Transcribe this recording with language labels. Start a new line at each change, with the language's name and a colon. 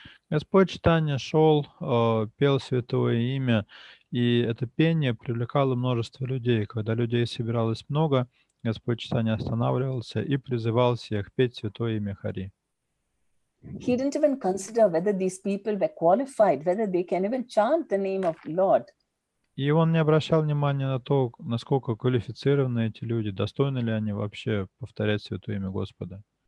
Russian: Господь Чайтанья шел, пел святое имя, и это пение привлекало множество людей. Когда людей собиралось много, Господь Чайтанья останавливался и призывал всех петь святое имя Хари.
English: He didn't even consider whether these people were qualified, whether they can even chant the name of Lord.
Russian: И он не обращал внимания на то, насколько квалифицированы эти люди, достойны ли они вообще повторять святое имя Господа.